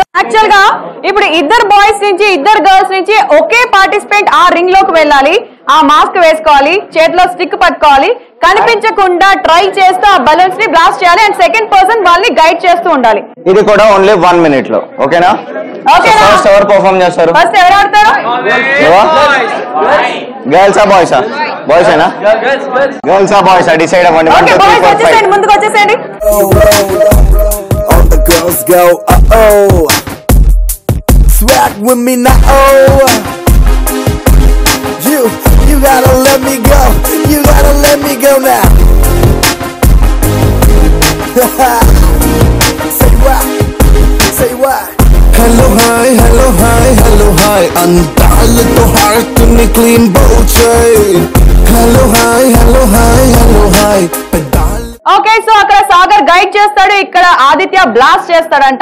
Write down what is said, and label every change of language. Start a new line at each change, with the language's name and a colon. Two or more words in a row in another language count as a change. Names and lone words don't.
Telugu: యాక్చువల్ గా ఇప్పుడు ఇద్దరు బాయ్స్ నుంచి ఇద్దరు గర్ల్స్ నుంచి ఒకే పార్టిసిపెంట్ ఆ రింగ్ లోకి వెళ్ళాలి, ఆ మాస్క్ వేసుకోవాలి, చేతిలో స్టిక్ పట్టుకోవాలి, కనిపించకుండా ట్రై చేస్తూ ఆ బలూన్స్ ని బ్లాస్ట్ చేయాలి
English: and second person
Telugu: వాళ్ళని గైడ్ చేస్తూ ఉండాలి. ఇది కూడా ఓన్లీ 1 minute లో. ఓకేనా? ఫస్ట్ ఎవరు పర్ఫార్మ్ చేస్తారు? ఫస్ట్ ఎవరు ఆడతారు? గర్ల్సా బాయ్సా? బాయ్స్ ఏనా? గర్ల్సా బాయ్సా? డిసైడ్ అవ్వండి.
English: okay boys
Telugu: వచ్చేసేయండి, ముందుకు వచ్చేసేయండి.
English: All the girls go uh-oh, swag with me now. You gotta let me go, you gotta let me go now. Say what? Hello hi, hello hi, hello hi. Andale to heart ni clean boche. Hello hi, hello hi, hello hi. okay so
Telugu: అక్కడ సాగర్ గైడ్ చేస్తాడు, ఇక్కడ ఆదిత్య బ్లాస్ట్ చేస్తాడంట.